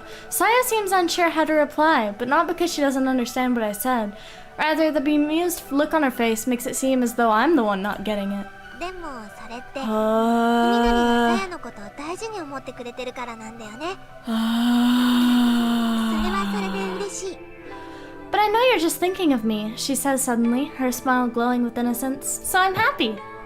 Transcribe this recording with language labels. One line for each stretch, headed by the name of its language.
English: Saya seems unsure how to reply, but not because she doesn't understand what I said. Rather, the bemused look on her face makes it seem as though I'm the one not getting it.
Japanese: でもそれってふみのりがさやのことを大事に思ってくれてるからなんだよね。それはそれで嬉しい。
English: But I know you're just thinking of me, she says suddenly, her smile glowing with innocence. So I'm happy.